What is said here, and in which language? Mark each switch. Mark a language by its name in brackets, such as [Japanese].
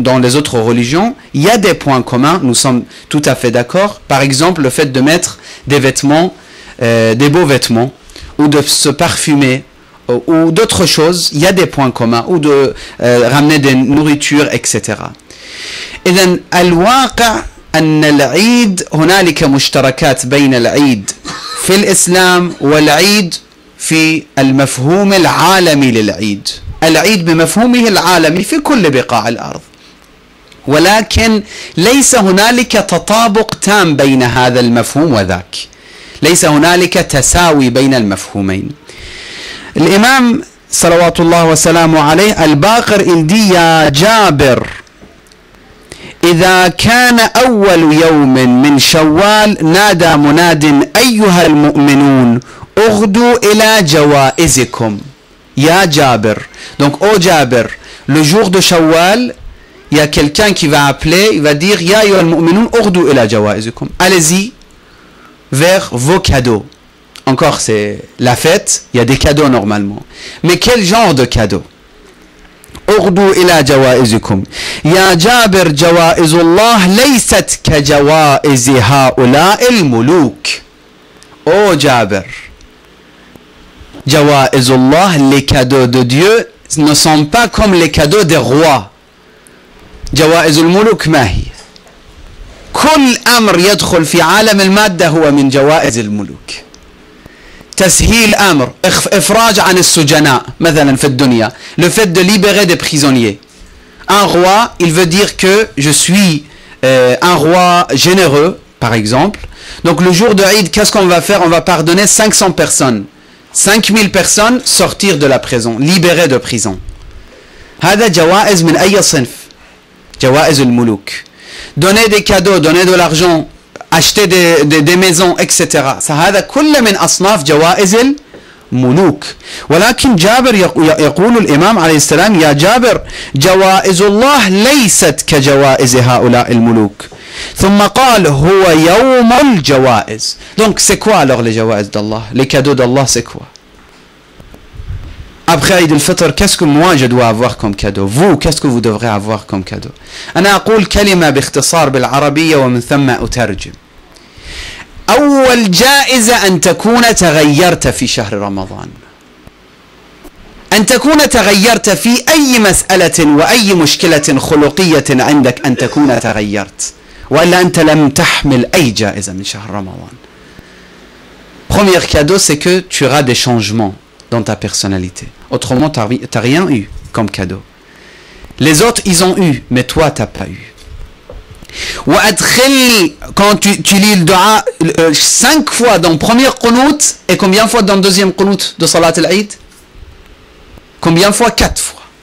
[French] Dans les autres religions, il y a des points communs, nous sommes tout à fait d'accord. Par exemple, le fait de mettre des vêtements, des beaux vêtements, ou de se parfumer, ou d'autres choses, il y a des points communs, ou de ramener des nourritures, etc. [Arabic] إذن الواقع أن العيد هنالك مشتركات بين العيد في الإسلام والعيد في المفهوم العالمي للعيد. العيد بمفهومه العالمي في كل بقاع الأرض، ولكن ليس هنالك تطابق تام بين هذا المفهوم وذاك. ليس هنالك تساوي بين المفهومين. الإمام صلوات الله وسلامه عليه الباقر [French] il dit [Arabic] يا جابر إذا كان أول يوم من شوال نادى مناد أيها المؤمنون اغدوا إلى جوائزكم يا جابر. [French] Donc ô Jabir, le jour de Shawwal, il y a quelqu'un qui va appeler, il va dire [Arabic] يا أيها المؤمنون اغدوا إلى جوائزكم. [French] Allez-y vers vos cadeaux. encore c'est la fête, il y a des cadeaux normalement. Mais quel genre de cadeaux? [Arabic] اغدوا إلى جوائزكم يا جابر جوائز الله ليست كجوائز هؤلاء الملوك. [French] Oh Jabir, [Arabic] جوائز الله, [French] les cadeaux de Dieu ne sont pas comme les cadeaux des rois. [Arabic] جوائز الملوك ما هي؟ كل أمر يدخل في عالم المادة هو من جوائز الملوك. تسهيل أمر, إفراج عن السجناء مثلا في الدنيا, [French] le fait de libérer des prisonniers. Un roi, il veut dire que je suis un roi généreux, par exemple. Donc le jour de Eid, qu'est-ce qu'on va faire? On va pardonner 500 personnes. 5000 personnes sortir de la prison, libérées de prison. [Arabic] هذا جوائز من أي صنف؟ جوائز الملوك. [French] Donner des cadeaux, donner de l'argent, acheter des maisons, etc. [Arabic] هذا كله من أصناف جوائز الملوك. ولكن جابر يقول الإمام عليه السلام يا جابر جوائز الله ليست كجوائز هؤلاء الملوك. ثم قال هو يوم الجوائز. [French] Donc c'est quoi alors les جوائز d'Allah? Les cadeaux d'Allah c'est quoi? Après Eid al-Fitr, qu'est-ce que moi je dois avoir comme cadeau? Vous, qu'est-ce que vous devrez avoir comme cadeau? [Arabic] أنا أقول كلمة باختصار بالعربية ومن ثم أترجم. أول جائزة أن تكون تغيرت في شهر رمضان. أن تكون تغيرت في أي مسألة وأي مشكلة خلقية عندك, أن تكون تغيرت. وإلا أنت لم تحمل أي جائزة من شهر رمضان. [French] Premier cadeau, c'est que tu auras des changements dans ta personnalité. Autrement, tu n'as rien eu comme cadeau. Les autres, ils ont eu, mais toi, tu n'as pas eu. Quand tu lis le dua 5 fois dans le premier qunut, et combien de fois dans le deuxième qunut de Salat al-Eid? Combien de fois? 4 fois.